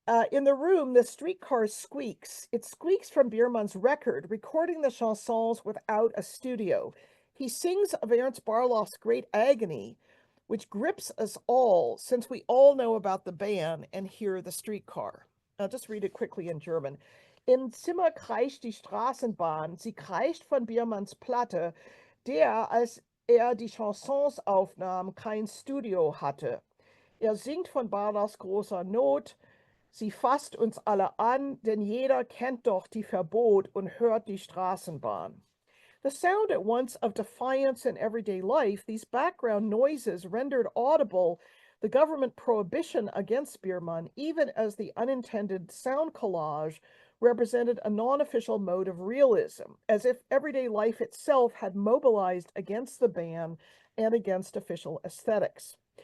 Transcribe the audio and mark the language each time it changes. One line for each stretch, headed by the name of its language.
English: In the room, the streetcar squeaks. It squeaks from Biermann's record, recording the chansons without a studio. He sings of Ernst Barlach's great agony, which grips us all, since we all know about the ban and hear the streetcar. I'll just read it quickly in German.
German: Im Zimmer kreischt die Straßenbahn, sie kreischt von Biermanns Platte, der, als die Chansons aufnahm, kein Studio hatte. Singt von Barlachs großer Not, sie fasst uns alle an, denn jeder kennt doch die Verbot und hört die Straßenbahn.
English: The sound at once of defiance in everyday life, these background noises rendered audible the government prohibition against Biermann, even as the unintended sound collage represented a non-official mode of realism, as if everyday life itself had mobilized against the ban and against official aesthetics.